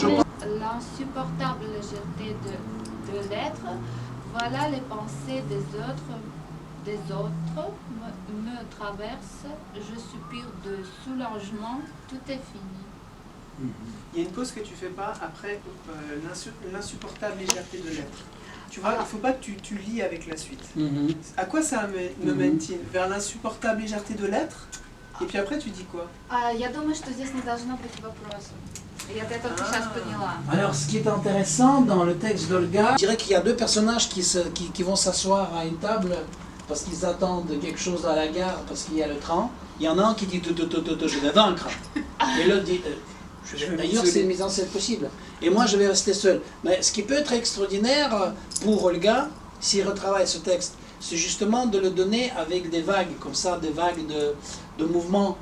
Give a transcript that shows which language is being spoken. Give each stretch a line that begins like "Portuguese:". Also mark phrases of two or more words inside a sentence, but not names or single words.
French: L'insupportable légèreté de l'être, voilà les pensées des autres me traversent, je soupire de soulagement, tout est fini. Il y a une pause que tu fais pas après l'insupportable légèreté de l'être. Tu vois, il faut pas que tu lis avec la suite. À quoi ça me mène-t-il? Vers l'insupportable légèreté de l'être? Et puis après, tu dis quoi?
Russian: Я думаю, что здесь не должно быть вопроса. Я это только сейчас поняла.
French: Alors, ce qui est intéressant dans le texte d'Olga, je dirais qu'il y a deux personnages qui vont s'asseoir à une table parce qu'ils attendent quelque chose à la gare, parce qu'il y a le train. Il y en a un qui dit je vais vaincre. Et l'autre dit d'ailleurs, c'est une mise en scène possible. Et moi, je vais rester seul. Mais ce qui peut être extraordinaire pour Olga, s'il retravaille ce texte, c'est justement de le donner avec des vagues, comme ça, des vagues de mouvements.